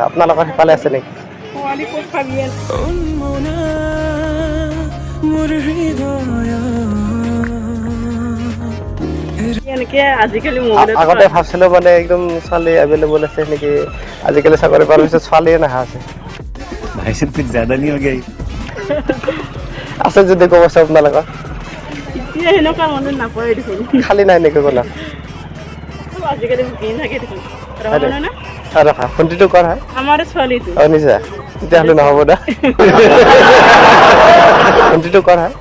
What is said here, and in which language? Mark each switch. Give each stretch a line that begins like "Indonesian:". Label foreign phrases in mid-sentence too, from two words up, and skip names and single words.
Assamese: আপোনালোকৰ সিফালে আছে নেকি? ছোৱালী ক'ত পাবি? এনেকে আজিকালি আগতে ভাবছিলোঁ মানে একদম ছোৱালী এভেইলেবল আছে নেকি, আজিকালি চাকৰি পোৱাৰ পিছত ছোৱালীয়ে নহা আছে।
Hindi: भाई साहब कुछ ज्यादा नहीं हो गया?
Assamese: আছে যদি ক'বচোন আপোনালোকৰ। এতিয়া সেনেকুৱা মনত নপৰে দেখোন খালী নাই নেকি ক'লা আজিকালি বুকিং থাকে দেখোন ৰহা না ৰখা ফোনটো কৰ হয় আমাৰ ছোৱালীটো নিজা তেতিয়াহ'লে নহ'ব দা ফোনটো কৰ হয়